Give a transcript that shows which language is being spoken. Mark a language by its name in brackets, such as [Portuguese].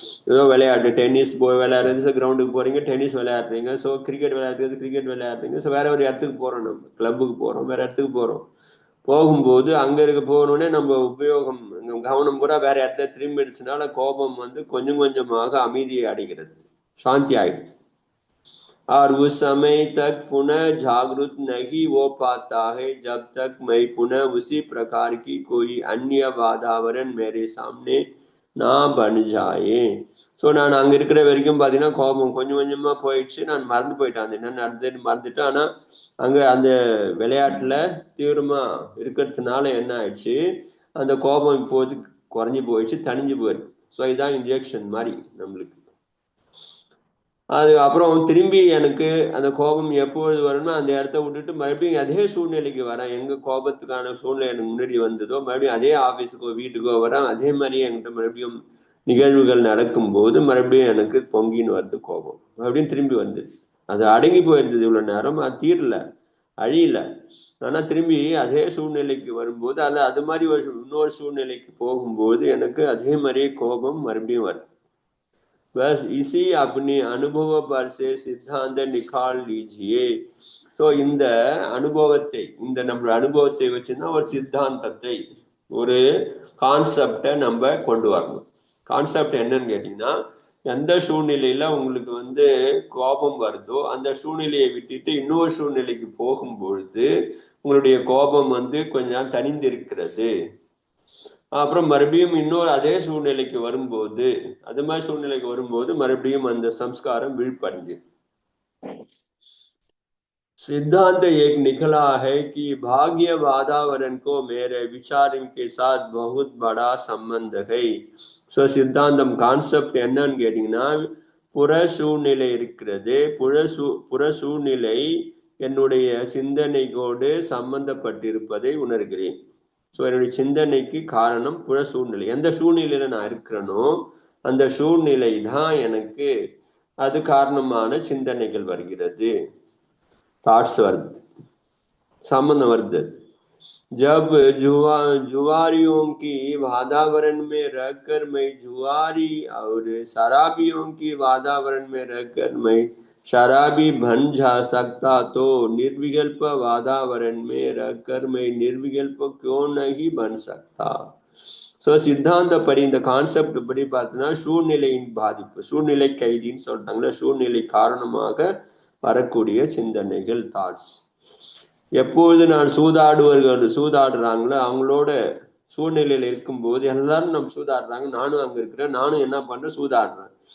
[Tamil] ஏதோ விளையாடு, டென்னிஸ் போய் விளையாடுறது, கிரவுண்டுக்கு போறீங்க டென்னிஸ் விளையாடுறீங்க, ஸோ கிரிக்கெட் விளையாடுறீங்க. ஸோ வேற ஒரு இடத்துக்கு போறோம், நம்ம கிளப்புக்கு போறோம், வேற இடத்துக்கு போறோம். போகும்போது அங்க போகணுன்னே நம்ம உபயோகம் கவனம் பூரா வேற இடத்துல திரும்பிடுச்சுனால கோபம் கொஞ்சம் கொஞ்சமாக அமைதியை அடைகிறது, சாந்தி ஆயிடுது. [Hindi] और उस समय तक पुनः जागृत नहीं हो पाता है जब तक मैं पुनः उसी प्रकार की कोई अन्य वातावरण मेरे सामने ना बन जाए. [Tamil] ஸோ நான் அங்கே இருக்கிற வரைக்கும் பார்த்தீங்கன்னா கோபம் கொஞ்சம் கொஞ்சமாக போயிடுச்சு. நான் மறந்து போயிட்டேன், அது என்ன நடந்ததுன்னு மறந்துட்டேன். ஆனால் அங்கே அந்த விளையாட்டில் தீவிரமாக இருக்கிறதுனால என்ன ஆயிடுச்சு, அந்த கோபம் இப்போது குறைஞ்சி போயிடுச்சு, தணிஞ்சு போயிருக்கு. ஸோ இதுதான் இன்ஜெக்ஷன் மாதிரி நம்மளுக்கு. அது அப்புறம் திரும்பி எனக்கு அந்த கோபம் எப்பொழுது வரும்னா, அந்த இடத்த விட்டுட்டு மறுபடியும் அதே சூழ்நிலைக்கு வரேன். எங்க கோபத்துக்கான சூழ்நிலை எனக்கு முன்னாடி வந்ததோ மறுபடியும் அதே ஆஃபீஸுக்கோ வீட்டுக்கோ வரேன். அதே மாதிரியே என்கிட்ட மறுபடியும் நிகழ்வுகள் நடக்கும்போது மறுபடியும் எனக்கு பொங்கின்னு வருது கோபம். மறுபடியும் திரும்பி வந்து அது அடங்கி போயிருந்தது இவ்வளவு நேரம், அது தீரல, அழியல. ஆனா திரும்பி அதே சூழ்நிலைக்கு வரும்போது அது மாதிரி இன்னொரு சூழ்நிலைக்கு போகும்போது எனக்கு அதே மாதிரியே கோபம் மறுபடியும் வருது. [Hindi] बस इसी अपने अनुभव पर से सिद्धांत निकाल लीजिए. [Tamil] ஸோ இந்த அனுபவத்தை, இந்த நம்ம அனுபவத்தை வச்சுன்னா ஒரு சித்தாந்தத்தை, ஒரு கான்செப்டை நம்ம கொண்டு வரணும். கான்செப்ட் என்னன்னு கேட்டீங்கன்னா, எந்த சூழ்நிலையில உங்களுக்கு கோபம் வருதோ அந்த சூழ்நிலையை விட்டுட்டு இன்னொரு சூழ்நிலைக்கு போகும்பொழுது உங்களுடைய கோபம் கொஞ்சம் தனிந்து இருக்கிறது. அப்புறம் மறுபடியும் இன்னொரு அதே சூழ்நிலைக்கு வரும்போது, அது மாதிரி சூழ்நிலைக்கு வரும்போது மறுபடியும் அந்த சம்ஸ்காரம் விழிப்படைஞ்சு. [Hindi] सिद्धांत एक निकला है कि भाग्य वातावरण को मेरे विचार के साथ बहुत बड़ा संबंध है. [Tamil] ஸோ சித்தாந்தம் கான்செப்ட் என்னன்னு கேட்டீங்கன்னா, புற சூழ்நிலை இருக்கிறது, புற சூழ்நிலை என்னுடைய சிந்தனையோடு சம்பந்தப்பட்டிருப்பதை உணர்கிறேன். ஸோ என்னுடைய சிந்தனைக்கு காரணம் புற சூழ்நிலை. எந்த சூழ்நிலையில நான் இருக்கிறேனோ அந்த சூழ்நிலை தான் எனக்கு அது காரணமான சிந்தனைகள் வருகிறது, தாட்ஸ் வருது, சம்பந்தம் வருது. [Hindi] जब जुआरियों की वातावरण में रहकर मैं जुआरी और शराबियों की वातावरण में रहकर मैं शराबी बन जा सकता, तो निर्विकल्प वातावरण में रहकर मैं निर्विकल्प क्यों नहीं बन सकता? [Tamil] ஸோ சித்தாந்தப்படி இந்த கான்செப்ட் படி பார்த்தோன்னா சூழ்நிலையின் பாதிப்பு, சூழ்நிலை கைதின்னு சொல்றாங்களே, சூழ்நிலை காரணமாக வரக்கூடிய சிந்தனைகள், தாட்ஸ். எப்பொழுது நான் சூதாடுறாங்களோ அவங்களோட சூழ்நிலையில இருக்கும்போது எல்லாரும் நம்ம சூதாடுறாங்க, நானும் அங்க இருக்கிறேன், நானும் என்ன பண்றேன், சூதாடுறேன்.